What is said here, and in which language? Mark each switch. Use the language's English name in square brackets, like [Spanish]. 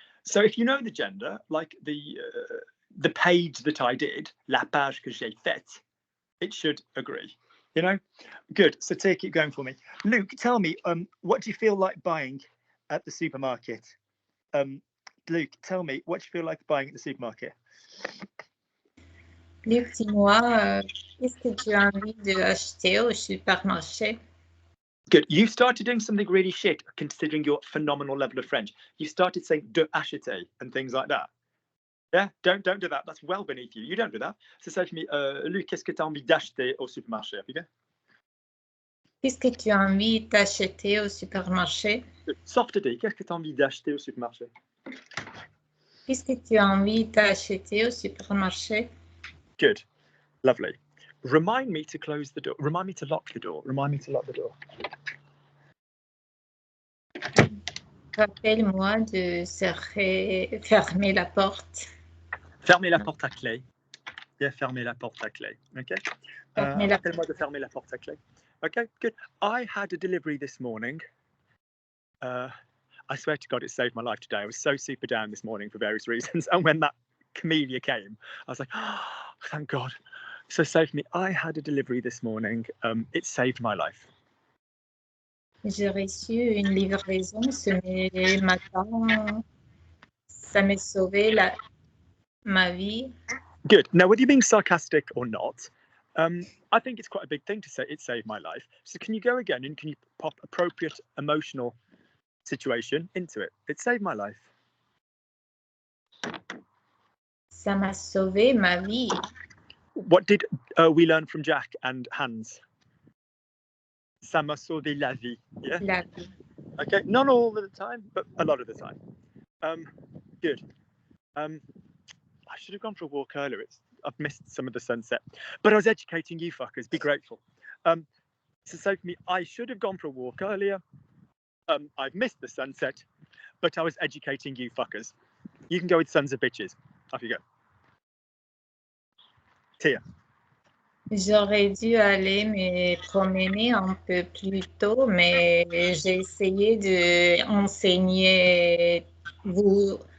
[English] So if you know the gender, like the page that I did, [French] la page que j'ai faite, [English] it should agree, you know? Good. So take it going for me. Luke, tell me, what do you feel like buying at the supermarket? Luke, tell me, what do you feel like buying at the supermarket? [French] Luc, dis-moi, qu'est-ce que tu as envie d'acheter au supermarché? [English] Good. You started doing something really shit, considering your phenomenal level of French. You started saying [French] de acheter [English] and things like that. Yeah, don't do that. That's well beneath you. You don't do that. So say to me, [French] Luc, qu'est-ce que tu as envie d'acheter au supermarché? Qu'est-ce que tu as envie d'acheter au supermarché? [English] Softer D, [French] qu'est-ce que tu as envie d'acheter au supermarché? Qu'est-ce que tu as envie d'acheter au supermarché? [English] Good. Lovely. Remind me to close the door. Remind me to lock the door. Remind me to lock the door. [French] Rappelle-moi de fermer la porte. Fermez la porte à clé. Yeah, fermez la porte à clé. Okay. Rappelle-moi de fermer la porte à clé. [English] Okay, good. I had a delivery this morning. I swear to God, it saved my life today. I was so super down this morning for various reasons. And when that camellia came, I was like, oh, thank God. So save me. I had a delivery this morning. It saved my life. [French] J'ai reçu une livraison ce matin. Ça m'a sauvé ma vie. [English] Good. Now, whether you're being sarcastic or not, I think it's quite a big thing to say it saved my life. So can you go again and can you pop appropriate emotional situation into it? It saved my life. [French] Ça m'a sauvé ma vie. [English] What did we learn from Jack and Hans? [French] Ça m'a sauvé la vie. Yeah. La vie. [English] Okay. Not all of the time, but a lot of the time. Good. I should have gone for a walk earlier. I've missed some of the sunset, but I was educating you fuckers. Be grateful. So say for me, I should have gone for a walk earlier. I've missed the sunset, but I was educating you fuckers. You can go with sons of bitches. Off you go. Tia. [French] J'aurais dû aller me promener un peu plus tôt, mais j'ai essayé d'enseigner vous.